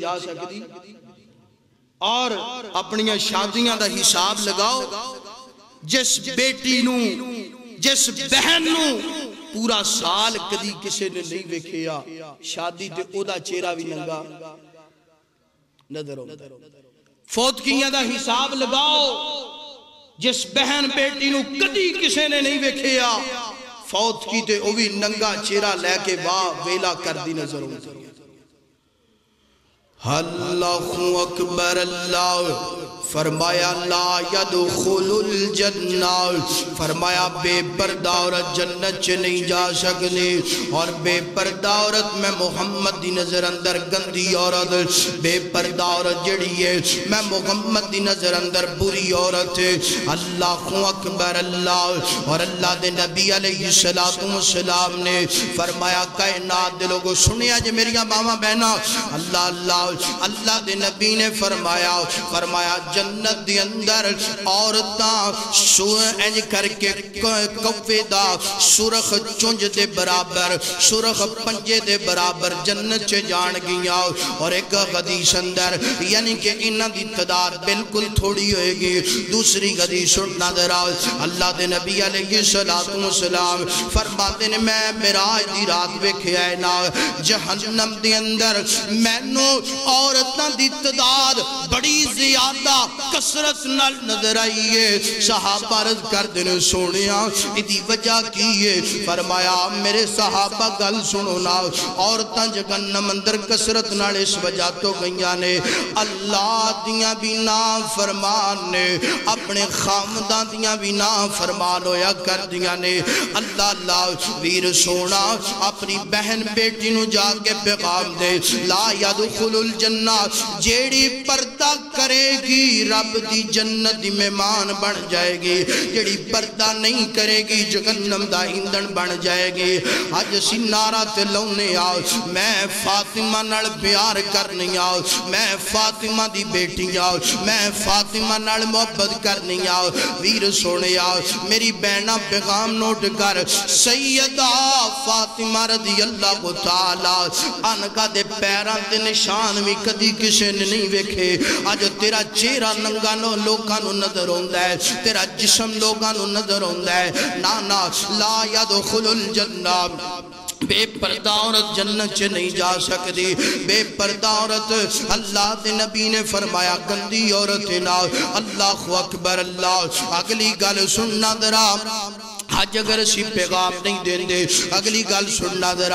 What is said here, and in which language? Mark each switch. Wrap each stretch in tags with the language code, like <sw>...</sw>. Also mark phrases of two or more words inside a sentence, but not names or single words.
<pa>جا سکتی اور اپنیاں شادیاں دا حساب لگاؤ جس بیٹی نو جس بہن نو پورا سال کدی کسے نے نہیں ویکھیا شادی تے او دا چہرہ بھی ننگا نظر ہوتا فوت کیاں دا حساب لگاؤ جس بہن بیٹی نو کدی کسے نے نہیں ویکھیا فوت کی تے او بھی ننگا چہرہ لے کے واہ ویلا کر دی نظر ہوتا</pa> <ar>اللہ اکبر اللہ</ar> <pa>فرمایا</pa> <ar>لا یدخل الجنہ</ar> <pa>فرمایا بے پردہ عورت جنت چ نہیں جا سکتی اور بے پردہ عورت میں محمد دی نظر اندر گندی عورت بے پردہ عورت جڑی ہے میں محمد دی نظر اندر بری عورت ہے</pa> <ar>اللہ اکبر اللہ</ar> <pa>اور اللہ دے نبی</pa> <ar>علیہ السلام</ar> <pa>نے فرمایا کائنات دے لوگوں سنیا جے میریاں ماما بہنا اللہ دے نبی نے فرمایا جنت دی اندر عورتاں انج کر کے کوے دا سرخ چونج دے برابر سرخ پنجے دے برابر جنت چے جان گیا اور ایک حدیث اندر یعنی کہ انہاں دی تعداد بالکل تھوڑی ہوئے گی دوسری حدیث سننا درا اللہ دے نبی</pa> <ar>علیہ السلام</ar> <pa>فرماتے نے میں معراج دی رات ویکھیا ہے نا جہنم دے اندر مینوں عورتاں دی تعداد بڑی زیادہ کثرت نال نظر آئی ہے صحابہ عرض کر دینے سونیا ادھی وجہ کی ہے فرمایا میرے صحابہ گل سنو نا عورتاں جہنم اندر کثرت نال اس وجہ تو گئیاں نے اللہ دیاں بھی نافرمان نے اپنے خامداں دیاں بھی نافرمان ہویا کر دیاں نے اللہ ویر سونا اپنی بہن بیٹی نو جا کے پیغام دے</pa> <ar>لا یدخل الجنہ</ar> <pa>جیڑی پردہ کرے گی رب دی جنت دی مہمان بن جائے گی جڑی پردہ نہیں کرے گی جہنم دا ایندھن بن جائے گی اج اسی نعرہ تے لاؤنے آؤ میں فاطمہ نال پیار کرنی آؤ میں فاطمہ دی بیٹی آؤ میں فاطمہ نال محبت کرنی آؤ ویر سونے آؤ میری بہنہ پیغام نوٹ کر سیدہ فاطمہ</pa> <ar>رضی اللہ تعالیٰ عنہ</ar> <pa>دے پیران تے نشان بھی کدی کسے نے نہیں ویکھے آج تیرا چہرہ ننگا نو لوگاں نو نظر ہوندہ ہے تیرا جسم لوگاں نو نظر ہوندہ ہے نانا</pa> <ar>لا یدخل الجنہ</ar> <pa>بے پردہ عورت جنت چے نہیں جا سکتی بے پردہ عورت اللہ دے نبی نے فرمایا گندی عورت نہ</pa> <ar>اللہ اکبر اللہ</ar> <pa>اگلی گل سننا درا آج اگر اسی پیغام نہیں دین دے اگلی گل سننا درا</pa>